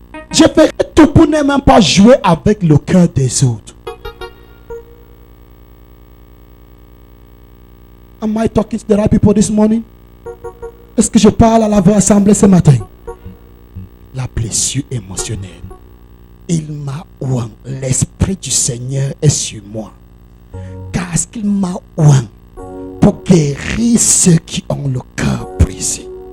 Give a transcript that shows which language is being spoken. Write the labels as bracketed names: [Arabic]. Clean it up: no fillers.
[French] Je ferai tout pour ne même pas jouer avec le cœur des autres. [English] Am I talking to the right people this morning? [French] Est-ce que je parle à la vraie assemblée ce matin? La blessure émotionnelle. Il m'a oint. L'Esprit du Seigneur est sur moi. Car ce qu'il m'a oint pour guérir ceux qui ont le cœur brisé.